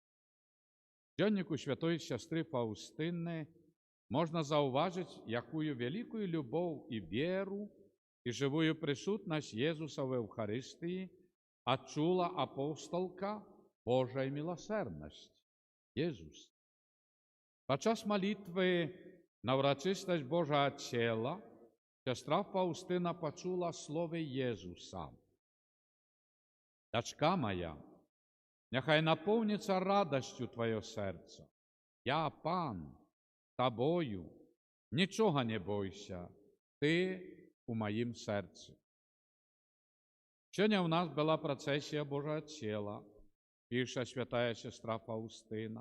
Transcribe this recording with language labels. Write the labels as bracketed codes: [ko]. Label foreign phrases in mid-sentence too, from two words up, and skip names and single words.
[be] В дзённіку святой сястры Фаўстыны можна заўважыць, якую вялікую любоў і веру і жывую прысутнасць Езуса в Еўхарыстыі адчула апосталка Божай міласэрнасці Езус. Падчас малітвы на ўрачыстасць Божага цела сястра Фаўстына пачула словы Езуса: [uk] Дочка моя, нехай наповниться радостю твоє серце. Я, пан, тобою, нічого не бойся, ти у моїм серці. Сьогодні у нас була процесія Божого тіла, пише святая сестра Фаустина.